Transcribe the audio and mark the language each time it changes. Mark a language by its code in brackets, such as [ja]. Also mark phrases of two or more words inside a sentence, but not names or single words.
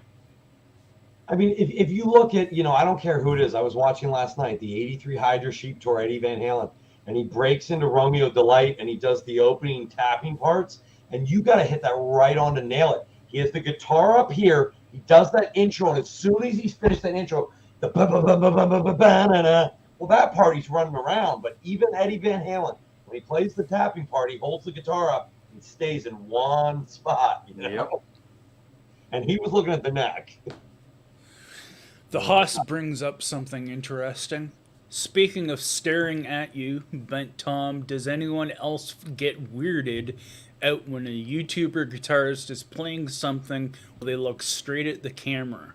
[en] I mean, if you look at, I don't care who it is. I was watching last night, the 83 Hydra Sheep Tour, Eddie Van Halen, and he breaks into Romeo Delight and he does the opening tapping parts, and you got to hit that right on to nail it. He has the guitar up here. He does that intro, and as soon as he's finished that intro, the ba-ba-ba-ba-ba-ba-ba-na-na, well, that part he's running around. But even Eddie Van Halen, when he plays the tapping part, he holds the guitar up and stays in one spot, Yep. And he was looking at the neck. The Haas brings up something interesting. Speaking of staring at you, Bent Tom, does anyone else get weirded out when a YouTuber guitarist is playing something where they look straight at the camera?